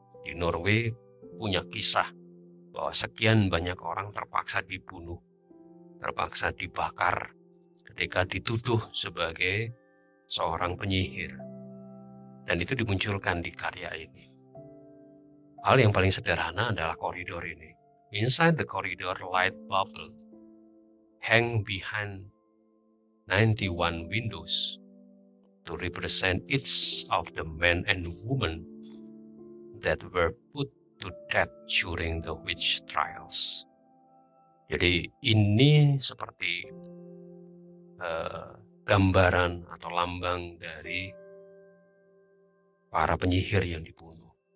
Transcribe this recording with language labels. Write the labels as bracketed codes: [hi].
[id] Di Norway punya kisah bahwa sekian banyak orang terpaksa dibunuh, terpaksa dibakar ketika dituduh sebagai seorang penyihir. Dan itu dimunculkan di karya ini. Hal yang paling sederhana adalah koridor ini. [en] Inside the corridor, light bubble hang behind 91 windows to represent each of the men and women that were put to death during the witch trials. [id] Jadi ini seperti gambaran atau lambang dari para penyihir yang dibunuh.